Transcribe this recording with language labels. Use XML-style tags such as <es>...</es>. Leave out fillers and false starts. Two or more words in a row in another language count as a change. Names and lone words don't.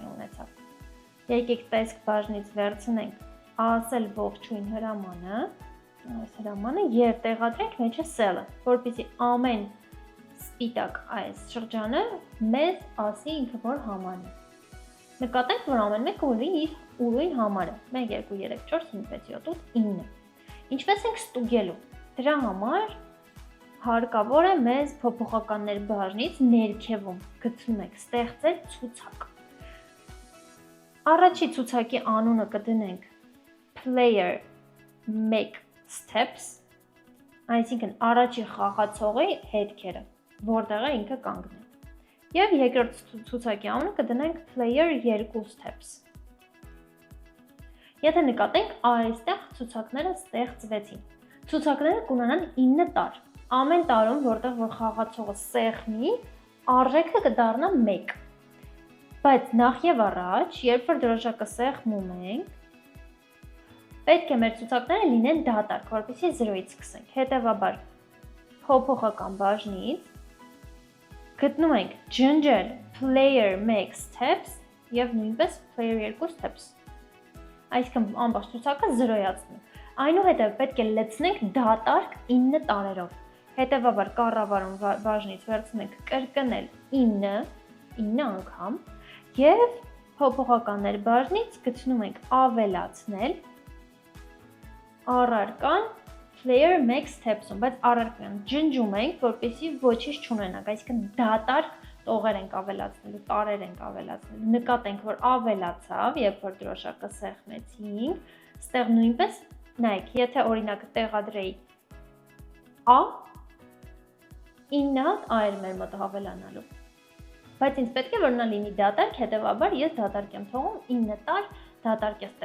<hy>ունեցավ։ Եկեք տեսք բաժնից վերցնենք ասել ողջույն հրամանը, այս հրամանը եւ տեղադրենք մեջը cell-ը, որպեսզի ամեն սպիտակ այս շրջանը մեզ ասի ինքը որ համարն է։ Նկատենք, որ ամեն մեկը ունի իր ուրույն համարը։ 1, 2, 3, 4, 5, 6, 7, 8, 9։ Ինչպես ենք ստուգելու։ Դրա համար հարկավոր է մեզ փոփոխականներ բաժնից ներքևում գտնում ենք ստեղծել ցուցակ։ Առաջի ցուցակի անունը կդնենք</hy> <en>player make steps,</en> <hy>այսինքն առաջի խաղացողի հետքերը, որտեղ է ինքը կանգնել։ Եվ երկրորդ ցուցակի անունը կդնենք</hy> <en>player 2 steps։</en> <hy>Եթե նկատենք, այստեղ ցուցակները ստեղծվեցին։ Ցուցակները կունենան 9 տար։ Ամեն տարում, որտեղ որ խաղացողը սեղմի, արժեքը կդառնա 1։ Բայց նախ եւ առաջ, երբ որ դրոշակը սեղմում ենք, պետք է մեր ցուցակները լինեն դատարկ, որպեսզի 0-ից սկսենք։ Հետևաբար, փոփոխական բաժնից գտնում ենք ջնջել</hy> <en>player make steps</en> <hy>եւ նույնպես</hy> <en>player 2 steps։</en> <hy>Այսինքն ամբողջ ցուցակը 0-ացնում։ Այնուհետև պետք է լցնենք դատարկ 9 տարերով։ Հետևաբար կառավարում բաժնից վերցնում ենք կրկնել 9 անգամ եւ փոփոխականներ բաժնից գտնում ենք ավելացնել առարկան</hy> <en>player make steps-</en> <hy>ում, բայց առարկան ջնջում ենք, որպեսզի ոչինչ չունենանք, այսինքն դատարկ տողեր ենք ավելացնելու, տարեր ենք ավելացնելու։ Նկատենք, որ ավելացավ, երբ որ դրոշակը սեղմեցինք, ստեղ նույնպես նայեք, եթե օրինակ տեղադրեի A, 9 հատ A էր մեր մոտ ավելանալու։ Բայց ինձ պետք է որ նա լինի դատարկ, հետևաբար ես դատարկ եմ թողում 9 տար դատարկ է</hy>